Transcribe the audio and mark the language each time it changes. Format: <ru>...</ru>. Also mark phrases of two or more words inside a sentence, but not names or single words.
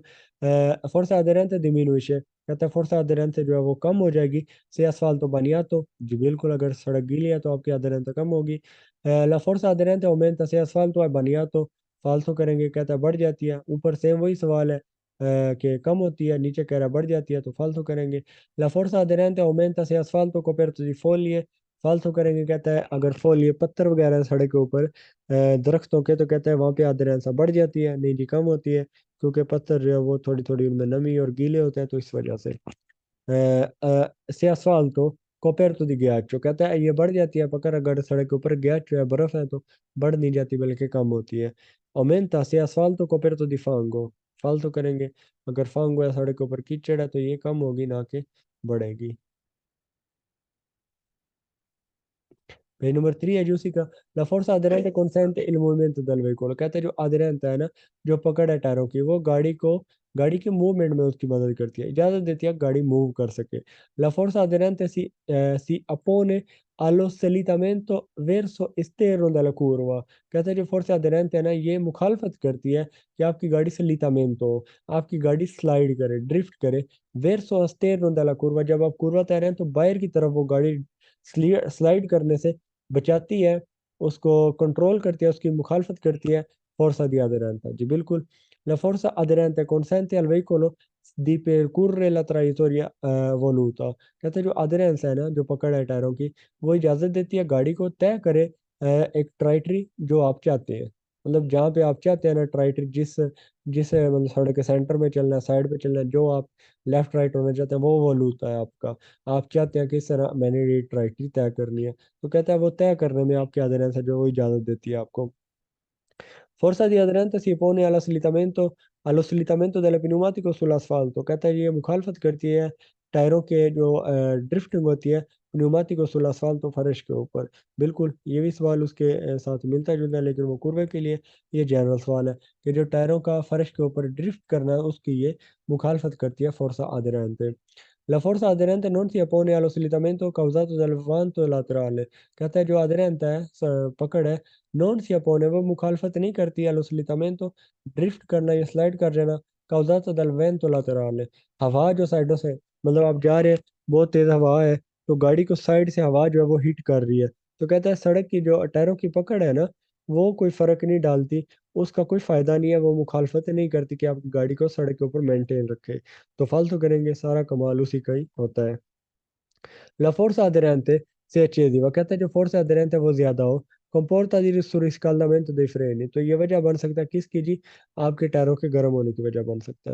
<it>forza aderente diminuisce</it> <hi>कहता है</hi> <it>forza aderente</it> <hi>जो है वो कम हो जाएगी। से</hi> <it>asfalto bagnato</it> <hi>जी बिल्कुल अगर सड़क गीली है तो आपकी aderente कम होगी।</hi> <it>la forza aderente aumenta se asfalto è bagnato</it> <hi>फालतू करेंगे कहता है बढ़ जाती है ऊपर सेम वही सवाल है कि कम होती है नीचे कह रहा है बढ़ जाती है तो फालतू करेंगे।</hi> <it>La forza aderente aumenta se asfalto coperto di foglie</it> <hi>फालतू करेंगे कहता है अगर फोलिए पत्थर वगैरह हैं सड़क के ऊपर दरख्तों के तो कहता है वहां पे अधेरेंसा बढ़ जाती है नहीं जी कम होती है क्योंकि पत्थर जो है वो थोड़ी थोड़ी उनमें नमी और गीले होते हैं तो इस वजह से। से</hi> <it>asfalto coperto di ghiaccio</it> <hi>कहता है ये बढ़ जाती है पकड़ अगर सड़क के ऊपर ghiaccio है बर्फ है तो बढ़ नहीं जाती बल्कि कम होती है।</hi> <it>aumenta se asfalto coperto di fango</it> <hi>फालतू करेंगे अगर fango है सड़क के ऊपर कीचड़ है तो ये कम होगी ना कि बढ़ेगी। पेज नंबर 3 है जो उसी का</hi> <it>La forza aderente consente il movimento del veicolo</it> <hi>कहते हैं जो aderente है ना जो पकड़ है टायरों की वो गाड़ी की मूवमेंट में उसकी मदद करती है इजाजत देती है कि गाड़ी मूव कर सके।</hi> <it>La forza aderente si oppone allo slittamento verso esterno della curva</it> <hi>कहते हैं जो फोर्स aderente है ना ये मुखालफत करती है कि आपकी गाड़ी slittamento आपकी गाड़ी स्लाइड करे ड्रिफ्ट करे</hi> <it>verso esterno della curva</it> <hi>जब आप कुर्वा तय रहे हैं तो बाहर की तरफ वो गाड़ी स्लाइड करने से बचाती है। उसको कंट्रोल करती है, उसकी मुखालफत करती है</hi> <it>forza di aderenza।</it> <hi>जी बिल्कुल।</hi> <it>La forza aderente consente al veicolo di percorrere la traiettoria voluta।</it> <hi>कहते हैं जो अधेरेंस है ना, जो पकड़ है टायरों की, वो इजाज़त देती है गाड़ी को तय करे एक ट्राइटरी जो आप चाहते हैं। मतलब जहाँ पे आप चाहते हैं ना ट्राइटरी, जिस जिस मतलब सड़क के सेंटर में चलना है, साइड पे चलना है, जो आप लेफ्ट राइट होना चाहते हैं, वो वोलूता है आपका। आप चाहते हैं कि इस तरह मैंने ये ट्राइटरी तय करनी है, तो कहता है वो तय करने में आपके अधेरेंस है जो वो इजाज़त देती है आपको।</hi> <it>Forza di aderenza si pone allo slittamento delle pneumatico sull'asfalto।</it> <hi>कहता है ये मुखालफत करती है टायरों के जो ड्रिफ्टिंग होती है</hi> <it>pneumatico sull'asfalto</it> <hi>फर्श के ऊपर। बिल्कुल, ये भी सवाल उसके साथ मिलता जुलता है, लेकिन वो कुर्वे के लिए ये जनरल सवाल है कि जो टायरों का फर्श के ऊपर ड्रिफ्ट करना है उसकी ये मुखालफत करती है</hi> <it>forza aderente. La forza aderente non si oppone allo slittamento causato dal vanto laterale।</it> <hi>कहता है जो aderente है पकड़ है,</hi> <it>non si oppone</it> <hi>वो मुखालफत नहीं करती है स्लिटामेंटो ड्रिफ्ट करना या स्लाइड कर जाना</hi> <it>causato dal vento laterale.</it> <hi>हवा जो साइडों से, मतलब आप जा रहे हैं, बहुत तेज हवा है, तो गाड़ी को साइड से हवा जो है वो हिट कर रही है, तो कहता है सड़क की जो टायरों की पकड़ है ना, वो कोई फर्क नहीं डालती, उसका कोई फायदा नहीं है, वो मुखालफत नहीं करती कि आपकी गाड़ी को सड़क के ऊपर मेंटेन रखे। तो फालतू करेंगे, सारा कमाल उसी का ही होता है।</hi> <it>La forza aderente si eccediva,</it> <hi>कहते हैं जो फोर्स aderente है वो ज्यादा हो,</hi> <it>comporta di surriscaldamento dei freni।</it> <hi>तो ये वजह बन सकता है किसकी जी? आपके टायरों के गर्म होने की वजह बन सकता है।</hi>